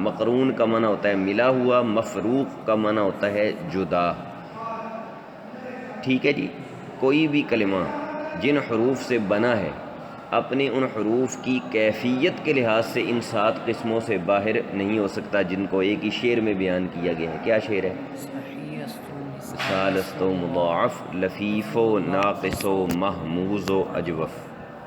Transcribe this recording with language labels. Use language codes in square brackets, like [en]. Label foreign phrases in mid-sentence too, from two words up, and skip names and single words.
[ur] مقرون کا معنی ہوتا ہے ملا ہوا. مفروق کا معنی ہوتا ہے جدا. ٹھیک ہے جی. کوئی بھی کلمہ جن حروف سے بنا ہے اپنے ان حروف کی کیفیت کے لحاظ سے ان 7 قسموں سے باہر نہیں ہو سکتا جن کو ایک ہی شعر میں بیان کیا گیا ہے. کیا شعر ہے؟ [fa] مثال است و مضاعف لفیف و ناقص و محموز و اجوف.